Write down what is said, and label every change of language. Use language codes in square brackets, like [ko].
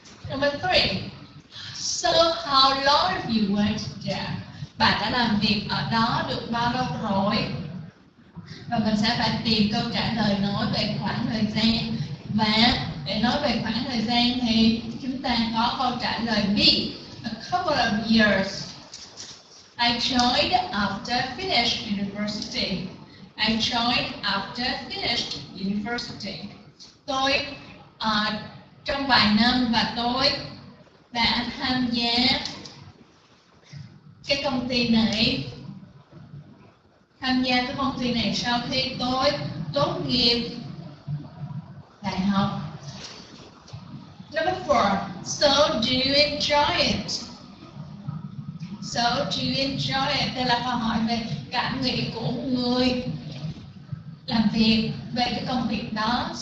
[en] Number 3, so how long have you worked there? [vi] Bạn đã làm việc ở đó được bao lâu rồi? Và mình sẽ phải tìm câu trả lời nói về khoảng thời gian. Và để nói về khoảng thời gian thì chúng ta có câu trả lời B, [en] a couple of years. I joined after I finished university. I joined after I finished university. [vi] Tôi trong vài năm và tôi đã tham gia cái công ty này. Tham gia cái công ty này sau khi tôi tốt nghiệp đại học. [en] Number 4, so do you enjoy it? So do you enjoy it? [vi] Đây là câu hỏi về cảm nghĩ của người làm việc về cái công việc đó.